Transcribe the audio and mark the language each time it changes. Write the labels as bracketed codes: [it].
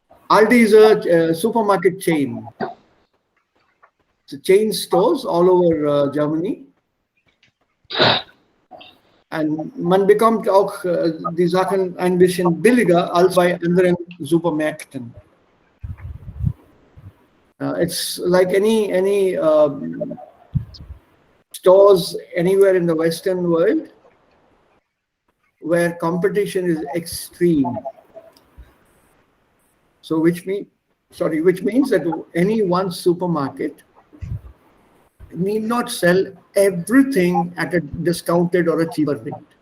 [en] Aldi is a supermarket chain. It's a chain stores all over Germany. [de] Und man bekommt auch die Sachen ein bisschen billiger als bei anderen Supermärkten. [en] It's like any stores anywhere in the Western world where competition is extreme. So which means that any one supermarket need not sell everything at a discounted or a cheaper rate.